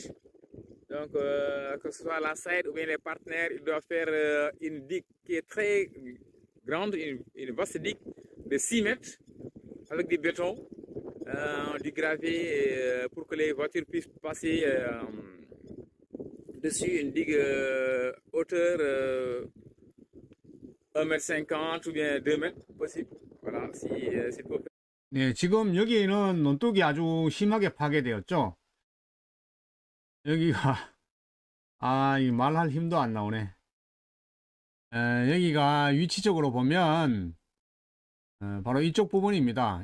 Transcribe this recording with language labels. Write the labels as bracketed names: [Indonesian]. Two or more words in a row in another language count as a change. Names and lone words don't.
[French] Donc, que ce soit la SAED ou bien les partenaires, ils doivent faire une digue qui est très grande, une vaste digue de 6 mètres avec du béton, du gravier pour que les voitures puissent passer dessus. Une digue hauteur 1,50 m ou bien 2 mètres possible. Voilà, s'il faut. [Korean] 네, 지금 여기는 논둑이 아주 심하게 파괴되었죠. 여기가 이 말할 힘도 안 나오네. 여기가 위치적으로 보면 바로 이쪽 부분입니다.